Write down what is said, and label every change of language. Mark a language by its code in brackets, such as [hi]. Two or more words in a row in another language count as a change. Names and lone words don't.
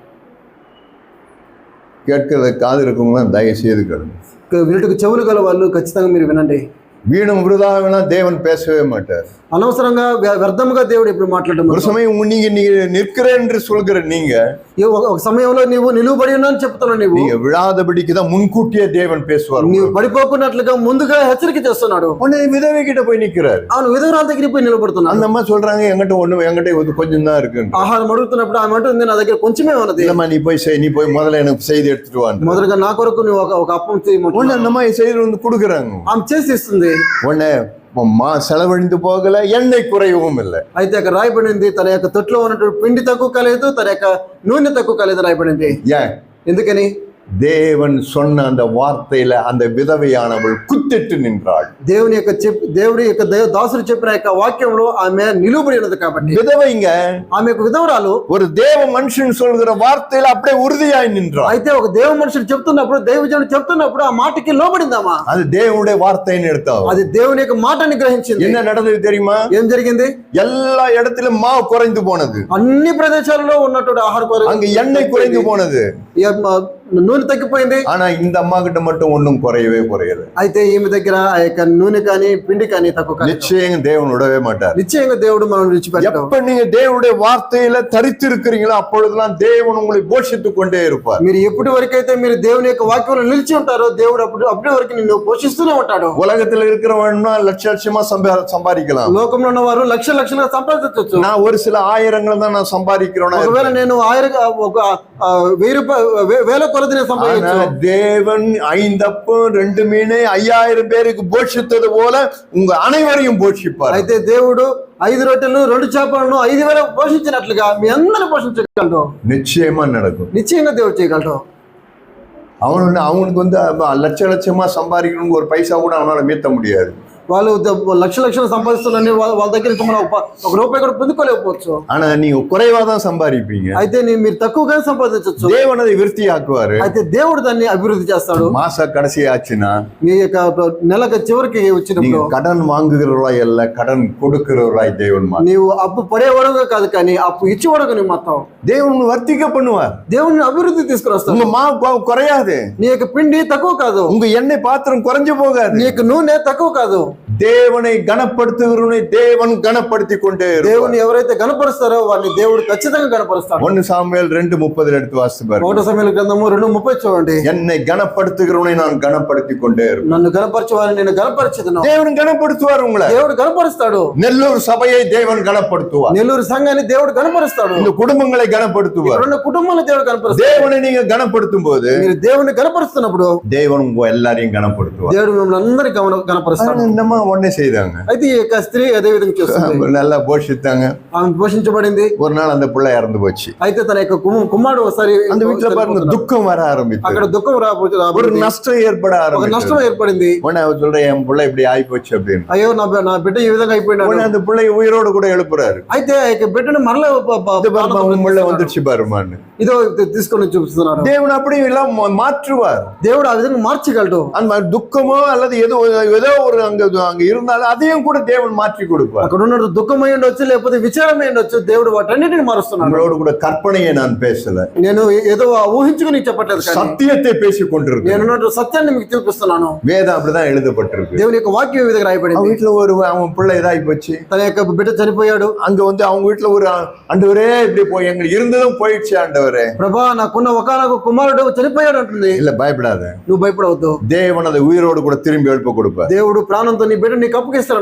[ta] கேட்கிறது காது இருக்கவங்க தயவு செய்து கேளுங்க. [te] వీటికి చెవులు గల వాళ్ళు ఖచ్చితంగా మీరు వినండి. [ta] வீணும் விருதாவினா தேவன் பேசவே மாட்டார். [te] అనవసరంగా వ్యర్థముగా దేవుడు ఎప్పుడు మాట్లాడడం. [ta] ஒரு சமயம் நீங்க நிற்கிறேன் என்று சொல்கிற நீங்க [te] ఒక సమయంలో నీవు నిలువబడి ఉన్నాను చెప్తున్నావు. [ta] நீங்க விழாதபடிக்கு தான் முன்கூட்டியே தேவன் பேசுவார். [te] నీవు పడిపోకున్నట్లుగా ముందుగా హెచ్చరిక చేస్తున్నాడు. [ta] உடனே விதவை கிட்ட போய் நிக்கிறாரு. [te] అవును, విధవరాల దగ్గరికి పోయి నిలబడుతున్నాడు. [ta] அந்த அம்மா சொல்றாங்க, என்கிட்ட கொஞ்சம் தான் இருக்கு. [te] ఆహారం అడుగుతున్నప్పుడు ఆమె అంటుంది, నా దగ్గర కొంచెమే ఉన్నది. [ta] இல்லம்மா, நீ போய் முதல்ல எனக்கு செய்தி எடுத்துட்டு வா. [te] మొదలుగా నా కొరకు నువ్వు ఒక అప్పం చేయమంటున్నావు. [ta] உடனே அந்த அம்மா செய்தி வந்து கொடுக்குறாங்க. [te] ఆమె చేసి ఇస్తుంది. [ta] உடனே செலவழிந்து போகல, எண்ணெய் குறையவும் இல்லை. [te] అయితే అక్కడ రాయబడింది, తన యొక్క తొట్లో ఉన్నటువంటి పిండి తక్కువ కాలేదు, తన యొక్క నూనె తక్కువ కాలేదు రాయబడింది. ఎందుకని? [ta] தேவன் சொன்ன அந்த வார்த்தையில அந்த விதவையானவள் குத்திட்டு நின்றாள். [te] దేవుడి యొక్క దాసుడు చెప్పిన యొక్క వాక్యంలో ఆమె నిలువబడి ఉన్నది. కాబట్టి [ta] விதவைங்க, [te] ఆమె యొక్క విధవరాలు [ta] ஒரு தேவ மனுஷன் சொல்கிற வார்த்தையில அப்படியே உறுதியாய் நின்றாள். [te] అయితే ఒక దేవ మనుషుడు చెప్తున్నప్పుడు, దైవజనుడు చెప్తున్నప్పుడు ఆ మాటకి లోబడిందామా? [ta] அது தேவனுடைய வார்த்தைன்னு எடுத்தாవు. [te] అది దేవుని యొక్క మాటని గ్రహించింది. [ta] என்ன நடந்தது தெரியுமா? [te] ఏం జరిగింది? [ta] எல்லா இடத்திலும் மாவு குறைந்து போனது. [te] అన్ని ప్రదేశాలలో ఉన్నటువంటి ఆహార [ta] அங்க எண்ணெய் குறைந்து போனது, [te] నూనె తగ్గిపోయింది. [ta] ஆனா இந்த அம்மா கிட்ட மட்டும் ஒன்றும் குறையல. [te] అయితే ఈమె దగ్గర ఆ యొక్క నూనె కానీ పిండి కానీ తక్కువ కాదు. [ta] நிச்சயம் தேவன் விடவே மாட்டார். [te] నిశ్చయంగా దేవుడు మనం విడిచిపెట్టడు. [ta] எப்ப நீங்க தேவனுடைய வார்த்தையில தரித்து இருக்கிறீங்களோ அப்பொழுதெல்லாம் தேவன் உங்களை போஷித்துக் கொண்டே இருப்பார். [te] మీరు ఎప్పటి వరకైతే మీరు దేవుని యొక్క వాక్యంలో నిలిచి ఉంటారో దేవుడు అప్పటి వరకు నిన్ను పోషిస్తూనే ఉంటాడు. [ta] உலகத்துல இருக்கிறவன்னா லட்சமா சம்பாதிக்கலாம். [te] లోకంలో ఉన్న వారు లక్షలుగా సంపాదించవచ్చు. [ta] நான் ஒரு சில ஆயிரங்கள் தான் நான் சம்பாதிக்கிறேன். [te] ఒకవేళ నేను 1000 వేల కొలది నేను సంపాదించవచ్చు. [ta] தேவன் 5 அப்பம் 2 மீன் 5000 பேருக்கு போஷித்தது போல உங்க அனைவரையும் போஷிப்பார். [te] అయితే దేవుడు 5 రొట్టెలు 2 చేపలను 5000 పోషించినట్లుగా మీ అందరిని పోషించగలడు. [ta] நிச்சயமா நடக்கும். [te] నిశ్చయంగా దేవుడు చేయగలడు. [ta] அவனுக்கு வந்து லட்சமா சம்பாதிக்கணும்னு ஒரு பைசா கூட அவனால மீட்ட முடியாது. [te] వాళ్ళు లక్షలు సంపాదిస్తున్నారని వాళ్ళ దగ్గర నుంచి మనం ఒక రూపాయి కూడా పొందుకోలేకపోవచ్చు. [ta] ஆனா நீங்க குறைவா தான் சம்பாதிப்பீங்க. [te] అయితే మీరు తక్కువగానే సంపాదించవచ్చు. [ta] தேவன் அதை விருத்தி ஆக்குவாரு. [te] అయితే దేవుడు దాన్ని అభివృద్ధి చేస్తాడు. [ta] மாச கடைசி ஆச்சுன்னா [te] మీ యొక్క నెల చివరికి వచ్చినప్పుడు [ta] கடன் வாங்குகிறவராய் அல்ல, கடன் கொடுக்கிறவராய் தேவன் [te] నీవు అప్పు పడేవాడుగా కాదు కానీ అప్పు ఇచ్చేవాడుగా నువ్వు మొత్తం [ta] தேவன் வர்த்திக்க பண்ணுவார். [te] దేవుని అభివృద్ధి తీసుకురాస్తాడు. [ta] உங்க மா குறையாது. [te] నీ యొక్క పిండి తక్కువ కాదు. [ta] உங்க எண்ணெய் பாத்திரம் குறைஞ்சு போகாது. [te] నీ యొక్క నూనె తక్కువ కాదు. [ta] தேவனை கனப்படுத்துகிறவனை தேவன் கனப்படுத்தி கொண்டே [te] దేవుని ఎవరైతే గణపరుస్తారో వారిని దేవుడు ఖచ్చితంగా గణపరుస్తాడు. [ta] 1 சாமுவேல் 2:30 எடுத்து வாசித்து பாருங்க. [te] 1 సమూయేలు గ్రంథము 2:30 చూడండి. [ta] என்னை கனப்படுத்துகிறவனை நான் கனப்படுத்தி கொண்டே இருப்பேன். [te] నన్ను గణపరిచే వారిని నేను గణపరిచెదను. [ta] தேவன் கனப்படுத்துவார் உங்களை. [te] దేవుడు గణపరుస్తాడు. [ta] நெல்லூர் சபையை தேவன் கனப்படுத்துவார். [te] నెల్లూరు సంఘాన్ని దేవుడు గణపరుస్తాడు. [ta] இந்த குடும்பங்களை கனப்படுத்துவார். [te] రెండు కుటుంబాలను దేవుడు గణపరుస్తాడు. [ta] தேவனை நீங்க கனப்படுத்தும் போது, [te] మీరు దేవుని గణపరుస్తున్నప్పుడు [ta] தேவன் உங்க எல்லாரையும் கனப்படுத்துவார். [te] దేవుడు మిమ్మల్ని అందరినీ గణపరుస్తాడు. [ta] என்னமா ஒண்ணே செய்தாங்க. [te] అయితే ఈ యొక్క స్త్రీ అదే విధంగా చేస్తుంది. [ta] நல்லா போஷித்தாங்க. [te] ఆమె పోషించబడింది. [ta] ஒரு நாள் அந்த பிள்ளை இறந்து போச்சு. [te] అయితే తన యొక్క కుమారుడు ఒకసారి [ta] அந்த வீட்டுல பாருங்க துக்கம் வர ஆரம்பிச்சு. [te] అక్కడ దుఃఖం [ta] ஒரு நஷ்டம் ஏற்பட ஆரம்பிச்சு. [te] నష్టం ఏర్పడింది. [ta] உடனே அவ சொல்றேன், என் பிள்ளை இப்படி ஆகி போச்சு அப்படின்னு. [te] అయ్యో నా బిడ్డ ఈ విధంగా అయిపోయినాడు. [ta] உடனே அந்த பிள்ளை உயிரோடு கூட எழுப்புறாரு. [te] అయితే ఆ యొక్క బిడ్డను మరలా [ta] பிள்ளை வந்துருச்சு பாருமான்னு [te] ఇదో తీసుకొని చూపిస్తున్నారు. [ta] దేవుడు அப்படி எல்லாம் மாற்றுவார். [te] దేవుడు ఆ విధంగా మార్చగలడు. [ta] அந்த துக்கமோ அல்லது ஏதோ ஒரு அங்க இருந்தாலும் அதையும் கூட தேவன் மாற்றி கொடுப்பார். [te] అక్కడ ఉన్న దుఃఖమై ఉండొచ్చు, లేకపోతే విచారమై ఉండొచ్చు, దేవుడు వాటన్నిటిని మారుస్తున్నాడు. [ta] உங்களோடு கூட கற்பனையை நான் பேசல. [te] నేను ఏదో ఊహించుకుని చెప్పట్లేదు, [ta] సత్యத்தை பேசிக் கொண்டிருக்கேன். [te] నేను సత్యాన్ని మీకు చూపిస్తున్నాను. [ta] வேதம் அப்படிதான் எழுதப்பட்டிருக்கு. [te] దేవుని యొక్క వాక్యం ఈ విధంగా రాయబడింది. [ta] வீட்டுல அவன் பிள்ளை இதாகி போச்சு. [te] తన యొక్క బిడ్డ చనిపోయాడు. [ta] அங்க வந்து அவங்க வீட்டுல ஒரு ஆண்டவரே இப்படி போய் எங்களுக்கு இருந்ததும் போயிடுச்சு ஆண்டவரே. [te] ప్రభా నాకున్న ఒకనొక కుమారుడు చనిపోయాడు అంటుంది. [ta] இல்ல பயப்படாத, [te] నువ్వు భయపడవద్దు. [ta] தேவன் அதை உயிரோடு கூட திரும்பி எழுப்ப கொடுப்பார். [te] దేవుడు ప్రాణంతో నీ బిడ్డ నీకు అప్పగిస్తాడు.